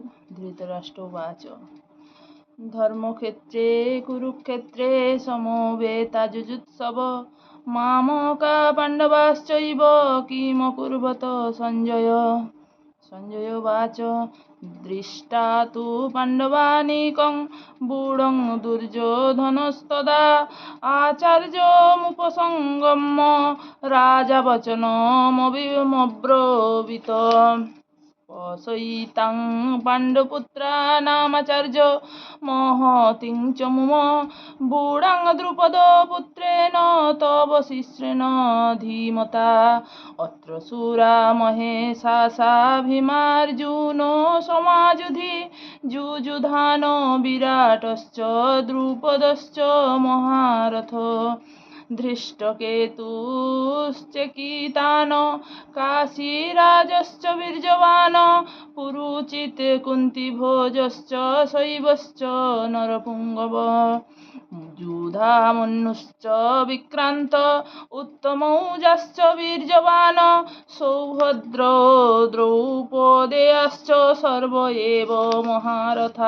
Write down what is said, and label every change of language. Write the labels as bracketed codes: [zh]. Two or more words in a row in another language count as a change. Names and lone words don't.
[sa] ধৃতরাষ্ট্র উবাচ ধর্মক্ষেত্রে কুরুক্ষেত্রে সমবেতাযুজুৎসব মামকা পাণ্ডবাশ্চৈব কিমকুর্বত সঞ্জয়। সঞ্জয় উবাচ দৃষ্টা তু পাণ্ডবানীকং ব্যূঢ়ং দুর্যোধনস্তদা আচার্যমুপসংগম্য রাজা বচনমব্রবীত। পশয়িতাং পাণ্ডুপুত্রানামাচার্য মহতিং চ মুম ব্যূঢ়ং দ্রুপদপুত্রেণ তব শিশ্রেণ ধীমতা। অত্র শূরা মহেশাসাভিমার্জুনো সমাযুধি যুযুধান বিরাটশ্চ দ্রুপদশ্চ মহারথ। ধৃষ্টকেতুশ্চকিতান काशीराजश्च वीर्यवान् पुरुचित् कुन्तीभोजश्च शैवश्च नरपुङ्गव। युधामन्युश्च विक्रान्त उत्तमौजाश्च वीर्यवान् सौभद्रो द्रौपदेयाश्च सर्व एव महारथा।